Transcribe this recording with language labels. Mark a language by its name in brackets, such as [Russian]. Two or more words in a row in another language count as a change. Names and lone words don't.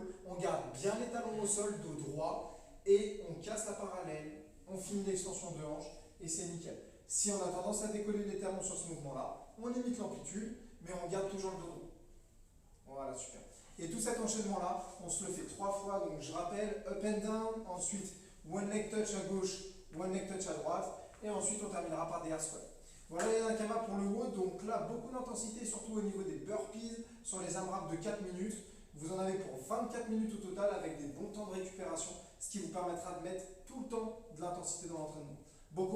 [French] On garde bien les talons au sol, dos droit, et on casse la parallèle, on finit l'extension de hanche, et c'est nickel. Si on a tendance à décoller les talons sur ce mouvement-là, on limite l'amplitude, mais on garde toujours le dos droit. Voilà, super. Et tout cet enchaînement-là, on se le fait 3 fois, donc je rappelle, [English] up and down, ensuite one leg touch [French] à gauche, [English] one leg touch [French] à droite, et ensuite on terminera par des [English] air squats. [French] Voilà les Nakama pour le WOD, donc là beaucoup d'intensité, surtout au niveau des burpees, sur les AMRAP de 4 minutes. Vous en avez pour 24 minutes au total avec des bons temps de récupération, ce qui vous permettra de mettre tout le temps de l'intensité dans l'entraînement.